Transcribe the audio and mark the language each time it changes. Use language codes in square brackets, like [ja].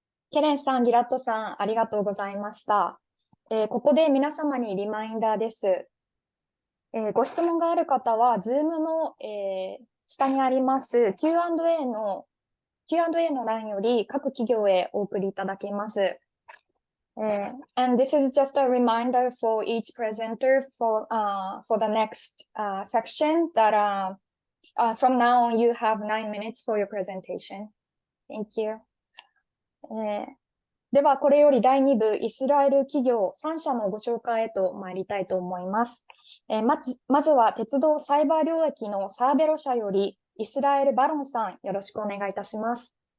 [ja] ケレンさん、ギラッドさん、ありがとうございました。ここで皆様にリマインダーです。ご質問がある方は、Zoom の、下にあります Q&A の 欄より各企業へお送りいただけます。 [en] And this is just a reminder for each presenter for the next section that from now on you have 9 minutes for your presentation. Thank you. [ja] では、これより第2部イスラエル企業3社のご紹介へと参りたいと思います。まずは鉄道サイバー領域のサーベロ社よりイスラエル・バロンさん、よろしくお願いいたします。